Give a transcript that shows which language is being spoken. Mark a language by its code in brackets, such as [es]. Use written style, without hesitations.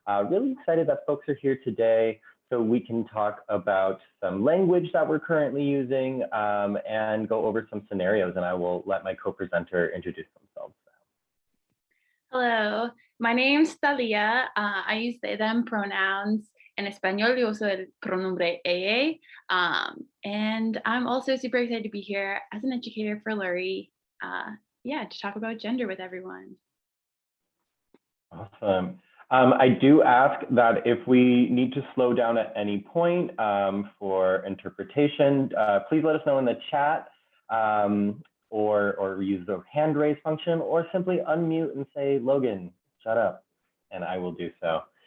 [en] Really excited that folks are here today so we can talk about some language that we're currently using and go over some scenarios, and I will let my co-presenter introduce themselves. Hello, my name is Talia. I use they, them pronouns. [es] En español, yo uso el pronombre ella. [en] And I'm also super excited to be here as an educator for Lurie. To talk about gender with everyone. Awesome. I do ask that if we need to slow down at any point for interpretation, please let us know in the chat or use the hand raise function, or simply unmute and say, Logan, shut up, and I will do so.